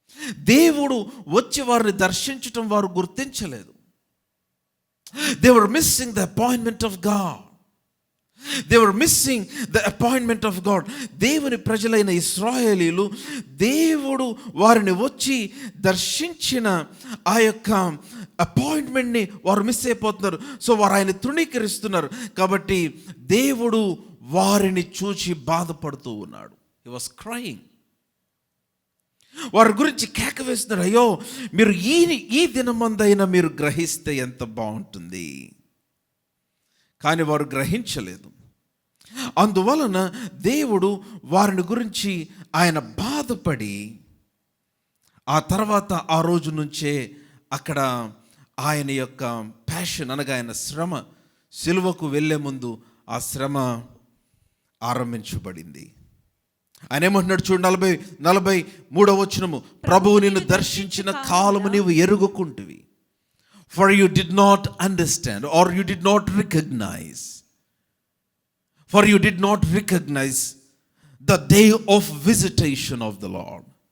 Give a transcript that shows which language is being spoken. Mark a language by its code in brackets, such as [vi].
[te] దేవుడు వచ్చి వారిని దర్శించటం వారు గుర్తించలేదు. [en] They were missing the appointment of God. They were missing the appointment of God. [te] దేవుని ప్రజలైన ఇశ్రాయేలీలు దేవుడు వారిని వచ్చి దర్శించిన ఆ యొక్క అపాయింట్మెంట్ని వారు మిస్ అయిపోతున్నారు. సో వారు ఆయన తృణీకరిస్తున్నారు. కాబట్టి దేవుడు వారిని చూచి బాధపడుతూ ఉన్నాడు. [en] He was crying. [te] వారి గురించి కేక వేస్తున్నారు, అయ్యో మీరు ఈ దినమందైనా మీరు గ్రహిస్తే ఎంత బాగుంటుంది. కానీ వారు గ్రహించలేదు. అందువలన దేవుడు వారిని గురించి ఆయన బాధపడి ఆ తర్వాత ఆ రోజు నుంచే అక్కడ ఆయన యొక్క ప్యాషన్ అనగా ఆయన శ్రమ, సిలువకు వెళ్ళే ముందు ఆ శ్రమ ఆరంభించబడింది. ఆయన ఏమంటున్నాడు చూడు, 43వ వచనము, ప్రభువు నిన్ను దర్శించిన కాలము నీవు ఎరుగుకుంటువి. [en] For you did not understand, or you did not recognize. For you did not recognize the day of visitation of the Lord.